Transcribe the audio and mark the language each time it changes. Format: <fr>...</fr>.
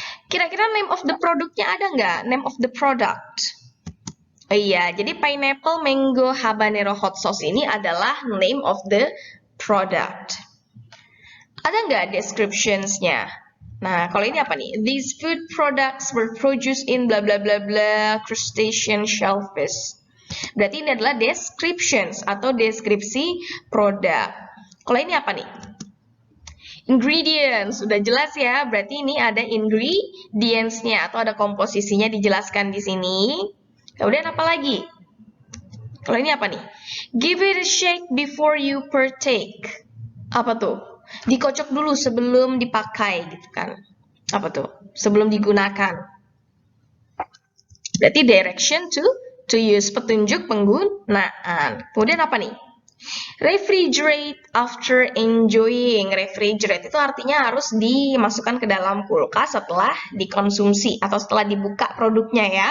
<en>Kira-kira name of the produknya</en> <id>ada nggak?</id> <en>Name of the product.</en> <id>Oh iya, jadi pineapple mango habanero hot sauce ini adalah</id> <en>name of the product.</en> <id>Ada nggak descriptions-nya? Nah, kalau ini apa nih?</id> <en>These food products were produced in bla bla bla bla crustacean shellfish.</en> <id>Berarti ini adalah descriptions atau deskripsi produk. Kalau ini apa nih? Ingredients, sudah jelas ya. Berarti ini ada ingredients-nya atau ada komposisinya dijelaskan di sini. Kemudian apa lagi? Kalau ini apa nih?</id> <en>Give it a shake before you partake.</en> <id>Apa tuh? Dikocok dulu sebelum dipakai gitu kan. Apa tuh? Sebelum digunakan. Berarti</id> <en>direction to use,</en> <id>petunjuk penggunaan. Kemudian apa nih?</id> <en>Refrigerate after enjoying.</en> <id>Refrigerate itu artinya harus dimasukkan ke dalam kulkas setelah dikonsumsi atau setelah dibuka produknya ya.</id>